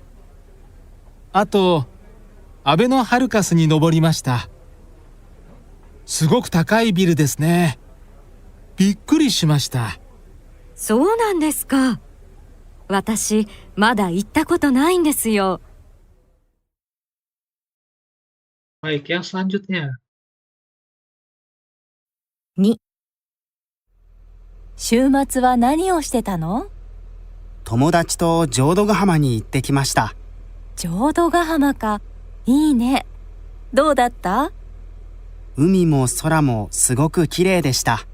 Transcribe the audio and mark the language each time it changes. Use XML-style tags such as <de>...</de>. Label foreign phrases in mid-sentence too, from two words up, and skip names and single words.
<ja>あとアベノハルカスに登りました。すごく高いビルですね。びっくりしました。そうなんですか。私、まだ行ったことないんですよ。</ja> <id>Baik, yang selanjutnya. 2.</id> <ja>週末は何をしてたの？友達と浄土ヶ浜に行ってきました。浄土ヶ浜か。いいね。どうだった？海も空もすごく綺麗でした。</ja>